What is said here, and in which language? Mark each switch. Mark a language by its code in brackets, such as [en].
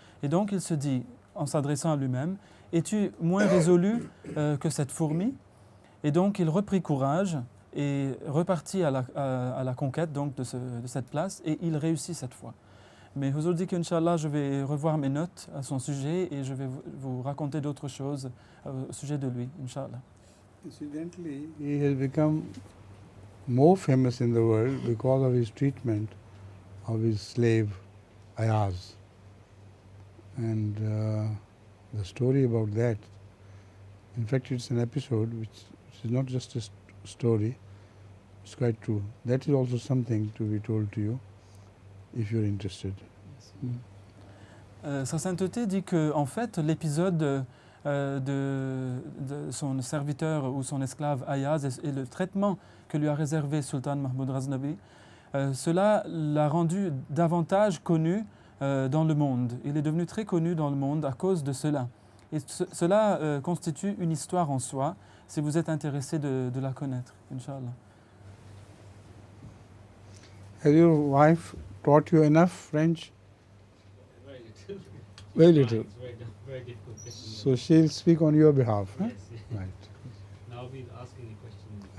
[fr] Et donc, il se dit, en s'adressant à lui-même, « Es-tu moins résolu que cette fourmi ?» Et donc, il reprit courage et repartit à la conquête donc, de cette place, et il réussit cette fois. Mais Huzur dit qu'Inch'Allah, je vais revoir mes notes à son sujet et je vais vous raconter d'autres choses au sujet de lui, Inch'Allah. [en] Incidentally, he has become more famous in the world because of his treatment of his slave Ayaz. And the story about that, in fact, it's an episode which is not just a story, it's quite true. That is also something to be told to you, if you're interested. [fr] Sa Sainteté dit que, en fait, l'épisode de son serviteur ou son esclave Ayaz et le traitement que lui a réservé Sultan Mahmud Ghaznavi, cela l'a rendu davantage connu dans le monde. Il est devenu très connu dans le monde à cause de cela. Et cela constitue une histoire en soi, si vous êtes intéressé de la connaître, Inch'Allah. [en] Has your wife taught you enough French? Very little. It's very difficult question. So she'll speak on your behalf, huh? Yes. Right. Now we're asking the question.